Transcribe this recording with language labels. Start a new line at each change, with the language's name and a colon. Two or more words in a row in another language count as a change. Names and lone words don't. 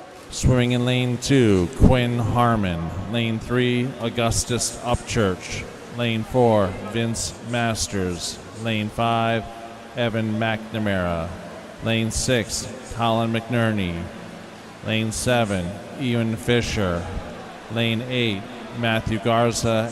English: Swimming in lane 2, Quinn Harmon. Lane 3, Augustus Upchurch. Lane 4, Vince Masters. Lane 5, Evan McNamara. Lane 6, Colin McNerney. Lane 7, Ewan Fisher. Lane 8, Matthew Garza.